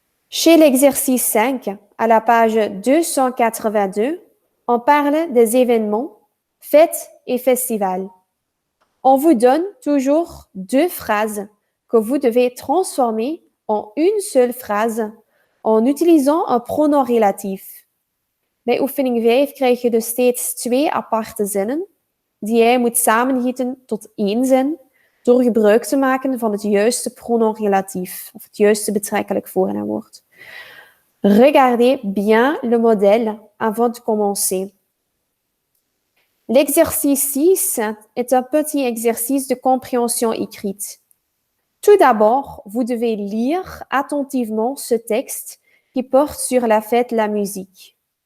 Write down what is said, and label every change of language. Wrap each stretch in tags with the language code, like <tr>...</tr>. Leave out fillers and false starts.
<fr>Chez l'exercice 5, à la page 282, on parle des événements, fêtes et festivals. On vous donne toujours deux phrases que vous devez transformer en une seule phrase en utilisant</fr> <nl>een</nl> <fr>pronom relatief.</fr> <nl>Bij oefening 5 krijg je dus steeds twee aparte zinnen die jij moet samengieten tot één zin door gebruik te maken van het juiste pronom relatief of het juiste betrekkelijk voornaamwoord.</nl> <fr>Regardez bien le modèle avant de commencer. L'exercice 6 est un petit exercice de compréhension écrite. Tout d'abord, vous devez lire attentivement ce texte qui porte sur la fête de la musique.</fr>